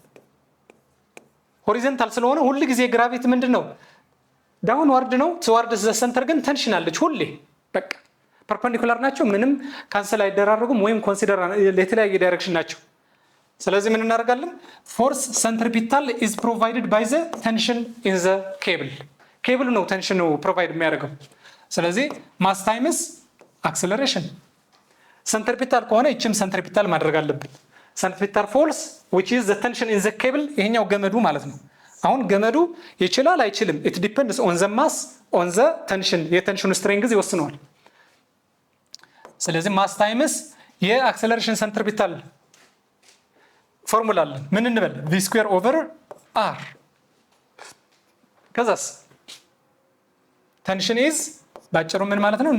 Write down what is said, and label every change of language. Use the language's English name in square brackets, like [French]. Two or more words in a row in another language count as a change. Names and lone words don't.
[Amharic] ሆሪዞንታል ስለሆነ ሁሉ ጊዜ ግራቪቲ ምንድነው ዳውንዋርድ ነው። [English] toward the center [Amharic] ግን ቴንሽን አለች ሁሌ በቃ ፐርፔንዲኩላር ናቸው። ምንም ካንሰል አይደራረጉም ወይም ኮንሲደር የተለያየ ዳይሬክሽን ናቸው። ስለዚህ ምን እናደርጋለን? [English] force centripetal is provided by the tension in the cable። [Amharic] ኬብል ነው ቴንሽን ነው ፕሮቫይድ የሚያደርገው። ስለዚህ [English] mass times acceleration። [Amharic] ሰንትሪፒታል ከሆነ ይችም ሰንትሪፒታል ማድረግ አለብን። [English] centripetal force which is the tension in the cable [Amharic] ይሄኛው ገመዱ ማለት ነው። አሁን ገመዱ ይችላል አይችልም [English] it depends on the mass on the tension [Amharic] የቴንሽኑ ስትሬንግዝ ይወስነዋል። ስለዚህ [English] mass times [Amharic] የአክሰለሬሽን ሰንትሪፒታል ፎርሙላ አለን። ምን እንበል? [English] v square over r። [Amharic] ከዛስ [English] tension is [Amharic] ባጭሩ ምን ማለት ነው?